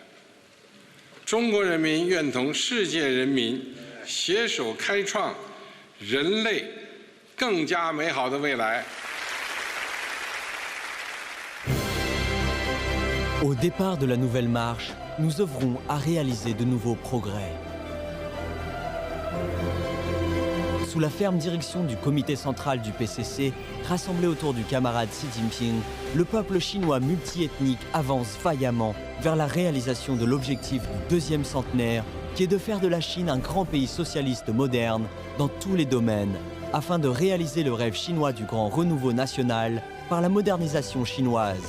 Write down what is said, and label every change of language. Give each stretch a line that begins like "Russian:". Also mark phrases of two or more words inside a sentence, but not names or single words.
Chinese: 中国人民愿同世界人民携手开创人类更加美好的未来。
French: Au départ de la nouvelle marche, nous œuvrons à réaliser de nouveaux progrès. Sous la ferme direction du comité central du PCC, rassemblé autour du camarade Xi Jinping, le peuple chinois multiethnique avance vaillamment vers la réalisation de l'objectif du deuxième centenaire, qui est de faire de la Chine un grand pays socialiste moderne dans tous les domaines, afin de réaliser le rêve chinois du grand renouveau national par la modernisation chinoise.